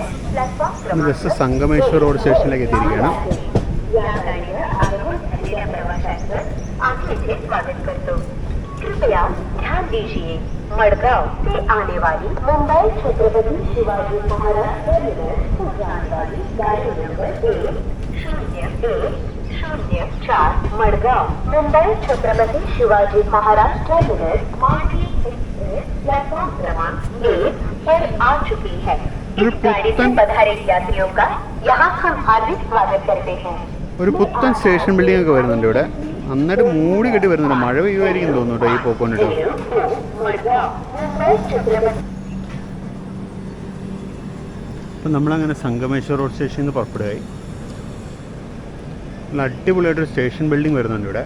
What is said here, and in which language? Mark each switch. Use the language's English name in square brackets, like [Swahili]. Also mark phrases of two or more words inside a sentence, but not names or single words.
[Hindi] प्लेटफॉर्म [Malayalam] ജസ്റ്റ് സംഗമേശ്വർ റോഡ് സ്റ്റേഷനിലേക്ക് എത്തിയിരിക്കുകയാണ്. [Hindi] आगे से स्वागत करते कृपया ध्यान दीजिए मडगांव से आने वाली मुंबई छत्रपति शिवाजी महाराज टर्मिनस को जाने वाली गाड़ी नंबर 10104 मडगांव मुंबई छत्रपति शिवाजी महाराज टर्मिनस मार्गी एक्सप्रेस प्लेटफॉर्म क्रमांक 1 पर आ चुकी है। इस गाड़ी से पधारे यात्रियों का यहाँ हम हार्दिक स्वागत करते हैं। [Malayalam] ഒരു പുത്തൻ [English] station building [Malayalam] ഒക്കെ വരുന്നുണ്ട് ഇവിടെ. നന്നായിട്ട് മൂടി കെട്ടി വരുന്നുണ്ട്. മഴ പെയ്യുമായിരിക്കും തോന്നുന്നു കേട്ടോ ഈ പോക്കൊണ്ടിട്ട്. അപ്പം നമ്മളങ്ങനെ സംഗമേശ്വർ റോഡ് സ്റ്റേഷനിൽ നിന്ന് പുറപ്പെടുകയായി. നല്ല അടിപൊളിയായിട്ടൊരു [English] station building [Malayalam] വരുന്നുണ്ട് ഇവിടെ.